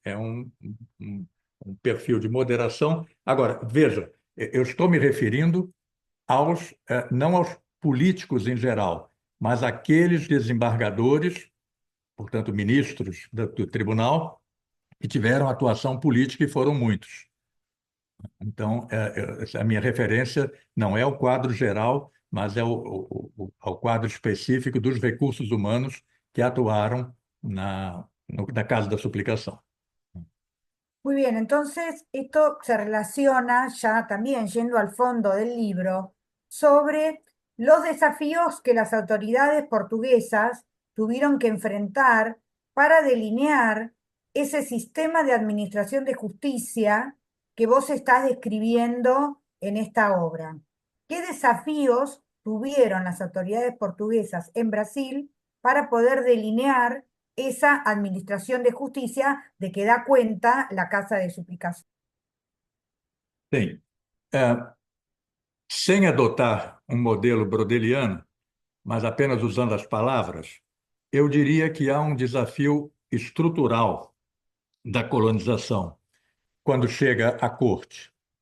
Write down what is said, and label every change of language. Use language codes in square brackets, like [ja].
[pt] É um, um perfil de moderação. Agora, veja, eu estou me referindo não aos políticos em geral, mas àqueles desembargadores, portanto, ministros do tribunal, que tiveram atuação política e foram muitos. Então, a minha referência não é o quadro geral, mas é ao quadro específico dos recursos humanos que atuaram na Casa da Suplicação. [es] Muy bien, entonces esto se relaciona ya también yendo al fondo del libro sobre los desafíos que las autoridades portuguesas tuvieron que enfrentar para delinear ese sistema de administración de justicia que vos estás describiendo en esta obra. ¿Qué desafíos tuvieron las autoridades portuguesas en Brasil para poder delinear esa administración de justicia de que da cuenta la Casa de Suplicación? [pt] Bem, sem adotar um modelo brodeliano, mas apenas usando as palavras, eu diria que há um desafio estrutural da colonização quando chega à corte.